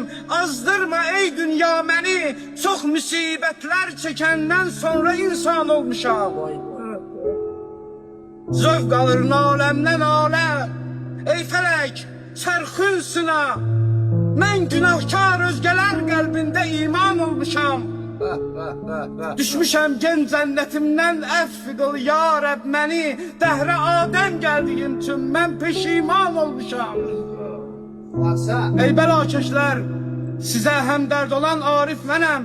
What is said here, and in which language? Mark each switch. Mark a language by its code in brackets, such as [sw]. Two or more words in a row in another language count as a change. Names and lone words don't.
[tr] Azdırma ey dünya beni. Çok musibetler çekenden sonra insan olmuşam. Zövq alır alemden ale. Ey felek çarxın sına. Ben günahkar özgeler kalbinde iman olmuşam. [az] Düşmüşəm gen cənnətimdən əfv qıl ya Rəbb məni. Dəhrə Adəm gəldiyim üçün mən peşiman olmuşam. Ey bəlakəşlər, sizə həmdərd olan Arif mənəm.